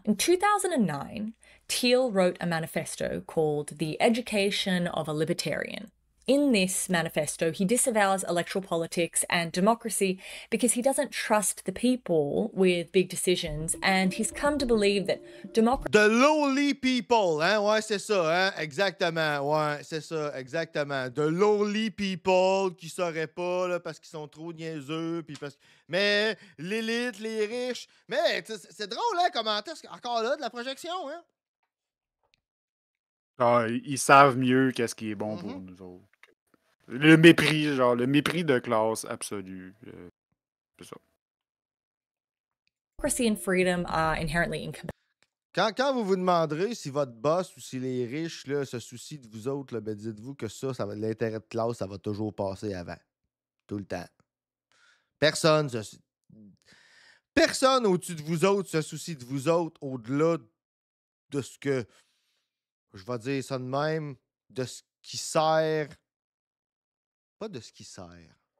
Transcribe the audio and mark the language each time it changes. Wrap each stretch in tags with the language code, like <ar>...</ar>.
<en>In 2009, Thiel wrote a manifesto called The Education of a Libertarian. In this manifesto, he disavows electoral politics and democracy because he doesn't trust the people with big decisions, and he's come to believe that democracy... The lowly people,</en> <fr>hein? Ouais, c'est ça, hein? Exactement, ouais, c'est ça, exactement.</fr> <en>The lowly people</en> <fr>qui sauraient pas, là, parce qu'ils sont trop niaiseux, puis parce... Mais l'élite, les riches... Mais c'est drôle, hein, commentaire, encore là, de la projection, hein? Ah, ils savent mieux qu'est-ce qui est bon pour nous autres. Le mépris, genre, le mépris de classe absolu. C'est ça.</fr> <en>Democracy and freedom are inherently incompatible.</en> <fr>Quand vous vous demanderez si votre boss ou si les riches là, se soucient de vous autres, là, ben dites-vous que ça va, l'intérêt de classe, ça va toujours passer avant. Tout le temps. Personne au-dessus de vous autres se soucie de vous autres au-delà de ce que, je vais dire ça de même, de ce qui sert. Pas de ce qui sert.</fr>